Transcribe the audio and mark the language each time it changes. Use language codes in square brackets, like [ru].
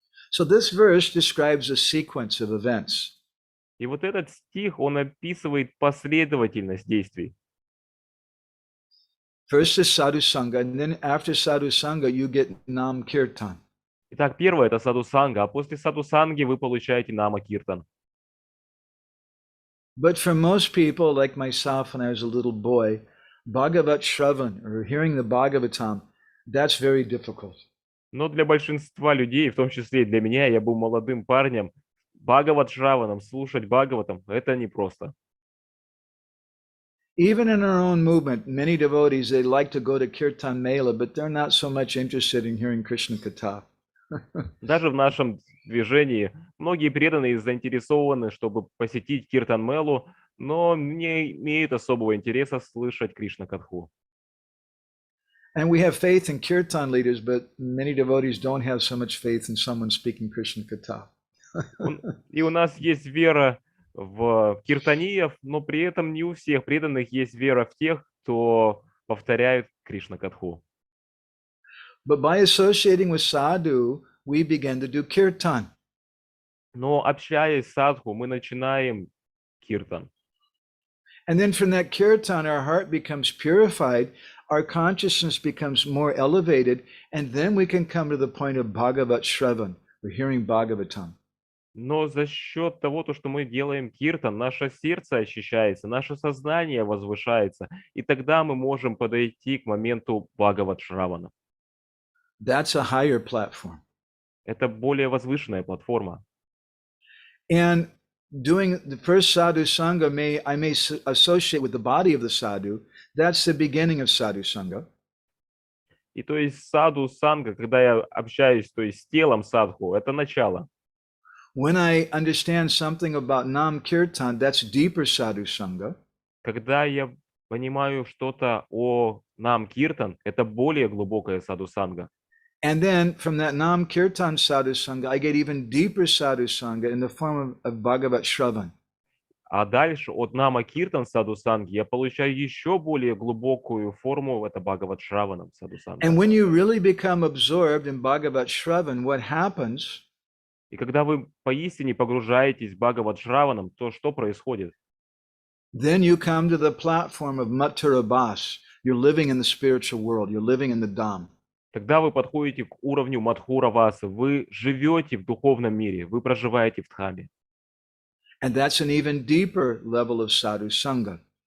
[en] So this verse describes a sequence of events. [ru] И вот этот стих, он описывает последовательность действий. [en] First is sadhu-sanga, and then after sadhu-sanga, you get nam-kirtan. [ru] Итак, первое – это садху-санга, а после садху-санги вы получаете нама-киртан. [en] But for most people, like myself when I was a little boy, Bhagavat Shravan, or hearing the Bhagavatam, that's very difficult. [ru] Но для большинства людей, в том числе и для меня, я был молодым парнем, Бхагават Шраванам, слушать Бхагаватам – это непросто. [en] Even in our own movement, many devotees, they like to go to Kirtan Mela, but they're not so much interested in hearing Krishna Katha. [ru] Даже в нашем движении многие преданные заинтересованы, чтобы посетить Киртан-мелу, но не имеют особого интереса слышать Кришна-катху. [en] And we have faith in Kirtan leaders, but many devotees don't have so much faith in someone speaking Krishna Katha. [ru] И у нас есть вера в киртаниев, но при этом не у всех преданных есть вера в тех, кто повторяет Кришна-катху. [en] But by associating with sadhu, we begin to do kirtan. [ru] Но общаясь с садху, мы начинаем киртан. [en] And then from that kirtan, our heart becomes purified, our consciousness becomes more elevated, and then we can come to the point of Bhagavat Shravan, or hearing Bhagavatam. [ru] Но за счет того, что мы делаем киртан, наше сердце очищается, наше сознание возвышается, и тогда мы можем подойти к моменту Бхагават Шравана. [en] That's a higher platform. [ru] Это более возвышенная платформа. [en] And doing the first sadhu sangha, I may associate with the body of the sadhu. That's the beginning of sadhu sangha. [ru] И то есть садху-санга, когда я общаюсь, то есть с телом садху, это начало. [en] When I understand something about nam kirtan, that's deeper sadhu sangha. [ru] Когда я понимаю что-то о нам киртан, это более глубокая садху-санга. [en] And then from that nam kirtan sadhu sangha, I get even deeper sadhu sangha in the form of Bhagavat Shravan. [ru] А дальше от нама киртан садху-санги я получаю еще более глубокую форму, это Бхагават Шраванам садху-санга. [en] And when you really become absorbed in Bhagavat Shravan, what happens? [ru] И когда вы поистине погружаетесь в Бхагават Шраванам, то что происходит? [en] Then you come to the platform of Matturabhas. You're living in the spiritual world. You're living in the Dham. [ru] Тогда вы подходите к уровню Мадхуравасы, вы живете в духовном мире, вы проживаете в Дхаме. [en] And that's an even deeper level of sadhu sangha.